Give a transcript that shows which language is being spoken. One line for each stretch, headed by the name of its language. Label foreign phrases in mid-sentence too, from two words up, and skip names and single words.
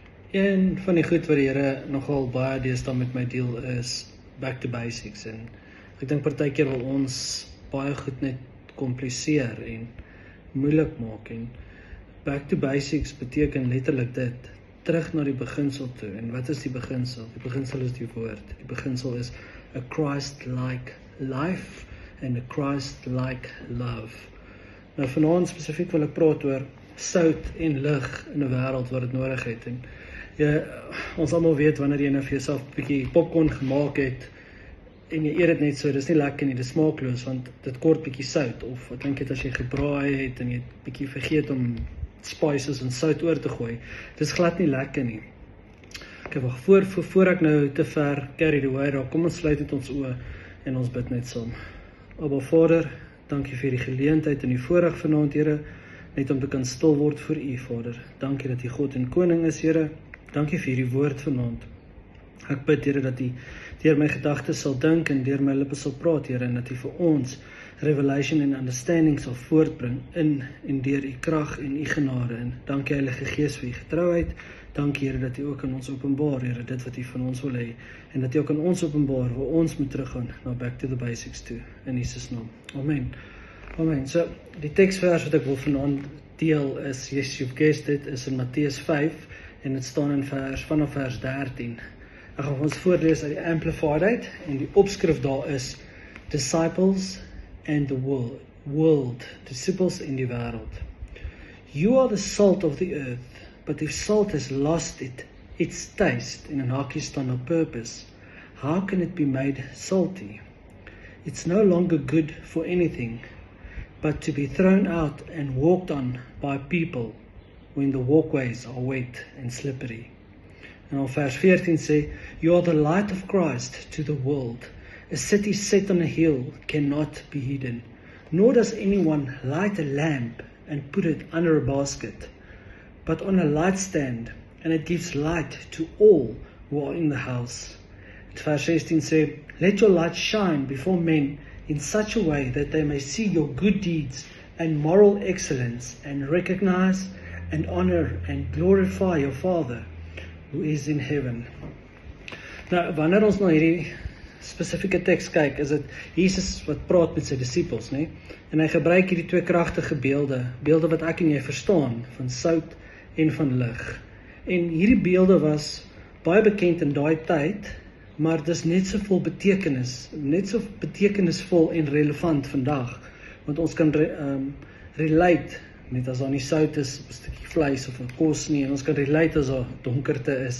Afrikaans: Een van die goed wat die Here nogal baie deesdae met my deel is
English: back to basics,
Afrikaans: en ek dink partykeer wil ons baie goed net kompliseer en moeilik maak, en
English: back to basics
Afrikaans: beteken letterlik dit, terug na die beginsel toe. En wat is die beginsel? Die beginsel is die woord. Die beginsel is a Christ-like life and a Christ-like love. Nou vanaand spesifiek wil ek praat oor sout en lig in 'n wêreld wat dit nodig het. En ons almal weet wanneer jy nou vir jouself 'n bietjie popcorn gemaak het en jy eet dit net so, dis nie lekker nie, dis smaakloos want dit kort bietjie sout. Of ek dink dit as jy gebraai het en jy het bietjie vergeet om spices en sout oor te gooi, dis glad nie lekker nie. Okay, wag, voor ek nou te ver
English: carry the way
Afrikaans: raak, kom ons sluit net ons oë en ons bid net saam. Abba Vader, dankie vir die geleentheid en die voorreg vanaand, Here, net om te kan stil word vir U, Vader. Dankie dat U God en Koning is, Here. Dankie vir die woord vanaand. Ek bid, Here, dat U deur my gedagtes sal dink en deur my lippe sal praat, Here, en dat U vir ons revelation en understanding sal voortbring in en deur U krag en U genade. En dankie Heilige Gees vir U getrouheid. Dankie, Here, dat U ook aan ons openbaar, Here, dit wat U van ons wil hê, en dat U ook aan ons openbaar waar ons moet teruggaan na
English: back to the basics
Afrikaans: toe, in Jesus naam. Amen. Amen. So, die teksvers wat ek wil vanaand deel is,
English: yes, you've guessed it,
Afrikaans: is in Matteus 5, en dit staan in vanaf vers 13. Ek gaan ons voorlees uit die Amplified uit, en die opskrif daar is,
English: Disciples and the world, disciples
Afrikaans: in die wêreld.
English: You are the salt of the earth, but if salt has lost its taste,
Afrikaans: in 'n hakie staan op
English: purpose, how can it be made salty? It's no longer good for anything, but to be thrown out and walked on by people when the walkways are wet and slippery.
Afrikaans: En al vers 14 sê,
English: You are the light of Christ to the world. A city set on a hill cannot be hidden, nor does anyone light a lamp and put it under a basket, but on a light stand, and it gives light to all who are in the house.
Afrikaans: Vers 16 sê,
English: Let your light shine before men in such a way that they may see your good deeds and moral excellence and recognize and honor and glorify your Father who is in heaven.
Afrikaans: Nou, wanneer ons na hierdie spesifieke teks kyk, is dit Jesus wat praat met sy disippels, né? En hy gebruik hierdie twee kragtige beelde wat ek en jy verstaan, van sout en van lig. En hierdie beelde was baie bekend in daai tyd, maar dis net so vol betekenis, net so betekenisvol en relevant vandag, want ons kan relate, net as daar nie sout is op 'n stukkie vleis of 'n kos nie, en ons kan relate as daar donkerte is.